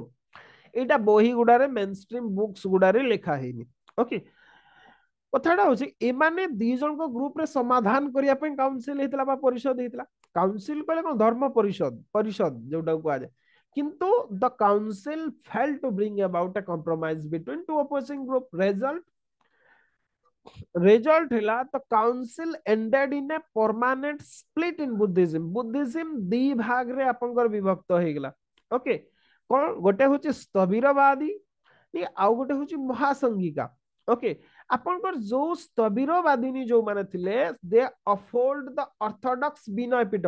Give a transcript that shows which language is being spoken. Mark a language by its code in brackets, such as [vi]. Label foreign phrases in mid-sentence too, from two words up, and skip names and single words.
[or] ଏଇଟା ବହି ଗୁଡାରେ [en] mainstream books [or] ଗୁଡାରେ ଲେଖା ହେଇନି। ଓକେ, କଥାଟା ହଉଛି ଏମାନେ ଦି ଜଣଙ୍କ ଗ୍ରୁପରେ ସମାଧାନ କରିବା ପାଇଁ କାଉନସିଲ ହେଇଥିଲା ବା ପରିଷଦ ହେଇଥିଲା। କାଉନସିଲ କହିଲେ କଣ ଧର୍ମ ପରିଷଦ, ପରିଷଦ ଯୋଉଟାକୁ କୁହାଯାଏ। [en] କିନ୍ତୁ the council failed to bring about a compromise between two opposing group. Result [or] ହେଲା ତ [en] council ended in a permanent split in Buddhism. [or] ବୁଦ୍ଧିଜିମ୍ ଦି ଭାଗରେ ଆପଣଙ୍କର ବିଭକ୍ତ ହେଇଗଲା। ଓକେ, କଣ ଗୋଟେ ହଉଛି ସ୍ଥବିରବାଦୀ, ଆଉ ଗୋଟେ ହଉଛି ମହାସଂଗିକା। ଓକେ, ଆପଣଙ୍କର ଯୋଉ ସ୍ଥବିରବାଦିନୀ ଯୋଉମାନେ ଥିଲେ, [en] they upheld the orthodox Vinaya Pitaka.